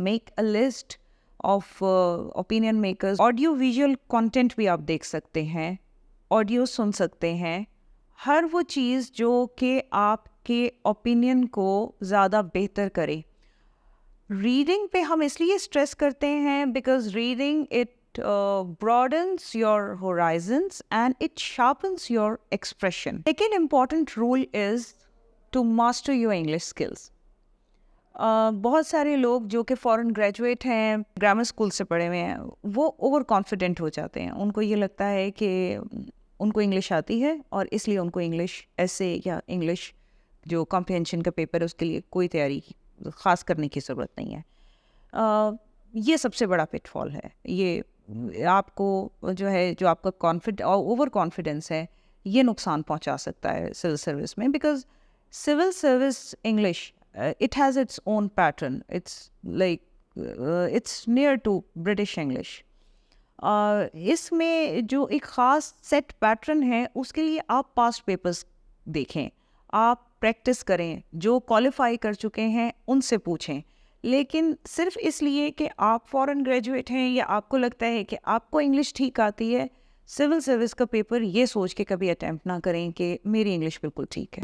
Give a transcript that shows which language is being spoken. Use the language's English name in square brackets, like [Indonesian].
[English] Make a list of opinion makers. Audio visual content [Urdu] بھی آپ دیکھ سکتے ہیں, آڈیو سن سکتے ہیں. ہر وہ چیز جو کہ آپ کے اوپینین کو زیادہ بہتر کرے. ریڈنگ پہ ہم اس لیے اسٹریس کرتے ہیں [English] Because reading it broadens your horizons and it sharpens your expression. Second important rule is to master your English skills. [Urdu] بہت سارے لوگ جو کہ فورن گریجویٹ ہیں, گرامر اسکول سے پڑھے ہوئے ہیں, وہ اوور کانفیڈنٹ ہو جاتے ہیں. ان کو یہ لگتا ہے کہ ان کو انگلش آتی ہے اور اس لیے ان کو انگلش ایسے یا انگلش جو کمپریہنشن کا پیپر ہے اس کے لیے کوئی تیاری خاص کرنے کی ضرورت نہیں ہے. یہ سب سے بڑا پٹ فال ہے. یہ آپ کو جو ہے, جو آپ کا اوور کانفیڈنس ہے, یہ نقصان پہنچا سکتا ہے سول سروس میں. [English] Because civil service English it has its own pattern. It's like it's near to British English. [Urdu] اس میں جو ایک خاص سیٹ پیٹرن ہے اس کے لیے آپ پاسٹ پیپرز دیکھیں, آپ پریکٹس کریں, جو کوالیفائی کر چکے ہیں ان سے پوچھیں. لیکن صرف اس لیے کہ آپ فورن گریجویٹ ہیں یا آپ کو لگتا ہے کہ آپ کو انگلش ٹھیک آتی ہے, سول سروس کا پیپر یہ سوچ کے کبھی اٹیمپٹ نہ کریں کہ میری انگلش بالکل ٹھیک ہے.